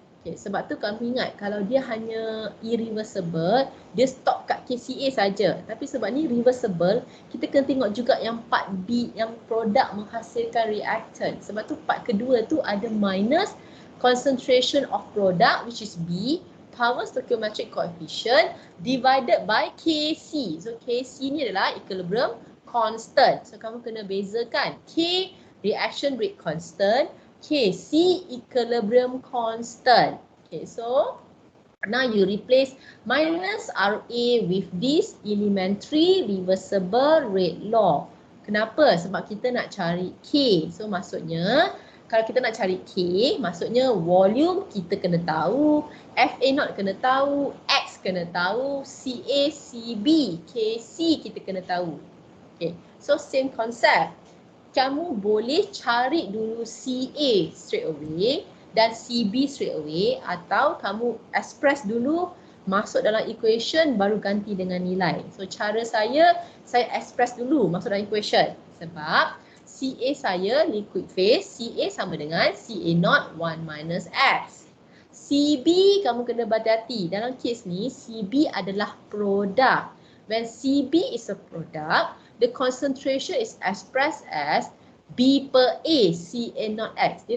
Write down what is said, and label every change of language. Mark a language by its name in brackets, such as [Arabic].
[Malay] Okay, sebab tu kamu ingat kalau dia hanya irreversible, dia stop kat KCA saja. Tapi sebab ni reversible, kita kena tengok juga yang part B, yang produk menghasilkan reactant. Sebab tu part kedua tu ada minus concentration of product, [English] which is B, power stoichiometric coefficient divided by Kc. [Malay] So Kc ni adalah equilibrium constant. So kamu kena bezakan K reaction rate constant, Kc equilibrium constant. [English] Okay, so now you replace minus Ra with this elementary reversible rate law. [Malay] Kenapa? Sebab kita nak cari K. So maksudnya kalau kita nak cari K, maksudnya volume kita kena tahu, FA0 kena tahu, X kena tahu, CA, CB, KC kita kena tahu. Okay, so same concept. Kamu boleh cari dulu CA straight away dan CB straight away, atau kamu express dulu, masuk dalam equation baru ganti dengan nilai. So cara saya express dulu masuk dalam equation. Sebab Ca saya liquid phase, Ca sama dengan Ca0 1 minus X. CB kamu kena berhati-hati. Dalam kes ni CB adalah produk. [English] When CB is a product, the concentration is expressed as B per A Ca0X.